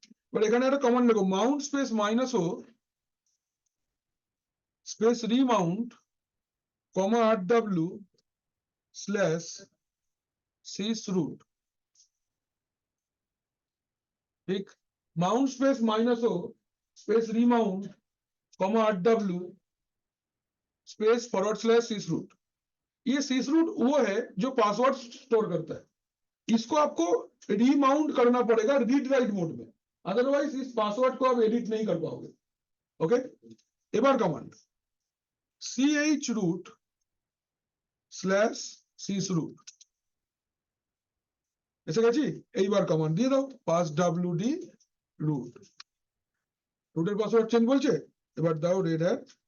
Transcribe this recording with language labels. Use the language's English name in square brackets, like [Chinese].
[Bangla] এবার এখানে একটা কমান্ড লেখো, মাউন্ট স্পেস মাইনাস ও স্পেস রিমাউন্ট কমা rw স্ল্যাশ sys root, ঠিক, [Hindi] mount space minus O space remount comma rw space forward slash sys root। ये sys root वो है जो पासवर्ड स्टोर करता है, इसको आपको रीमाउंट करना पड़ेगा रीड राइट मोड में, अदरवाइज इस पासवर्ड को आप एडिट नहीं कर पाओगे। [Bangla] ओके, এবার command ch root slash sys root, এসে গেছি। এইবার কমান্ড দিয়ে দাও পাস wd root, রুটের পাসওয়ার্ড চেঞ্জ বলছে, এবার দাও রেড হ্যাট।